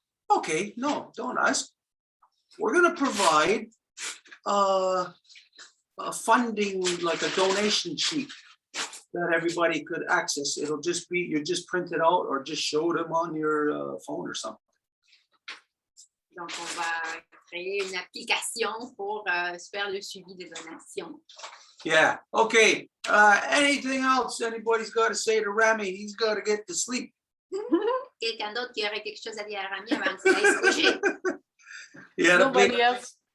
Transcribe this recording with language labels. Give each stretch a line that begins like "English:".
English: Okay, no, don't ask. We're going to provide a funding, like a donation sheet that everybody could access. It'll just be, you just print it out or just show them on your phone or something.
French: Donc, on va créer une application pour faire le suivi des donations.
English: Yeah, okay. Anything else anybody's got to say to Rami? He's got to get to sleep.
French: Quelqu'un d'autre qui aurait quelque chose à dire à Rami avant qu'il aille se coucher?